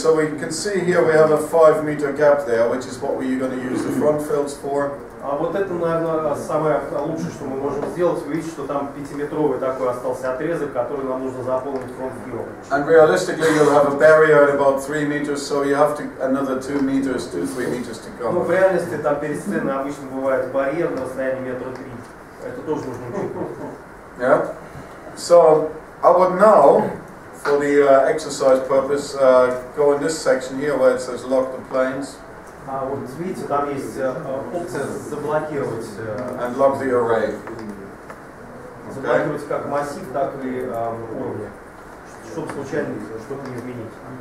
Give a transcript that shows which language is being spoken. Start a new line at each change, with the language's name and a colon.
English: So we can see here we have a 5-meter gap there, which is what we're going to use the front fills for.
Russian: А вот это, наверное, самое лучшее, что мы можем сделать. Вы видите, что там 5-метровый такой остался отрезок, который нам нужно заполнить фронт-филом.
English: And realistically, you'll have a barrier at about 3 meters, so you have to another 2 meters, 2-3 meters to
Russian: Ну, в
English: cover.
Russian: реальности там перед сценой обычно бывает барьер на расстоянии 1,3 метра. Это тоже нужно учитывать.
English: Yeah. So I would now, for the exercise purpose, go in this section here where it says lock the planes.
Russian: А вот видите, там есть опция заблокировать.
English: And lock the array.
Russian: Заблокировать как массив, так и уровни, чтобы случайно что-то не изменить.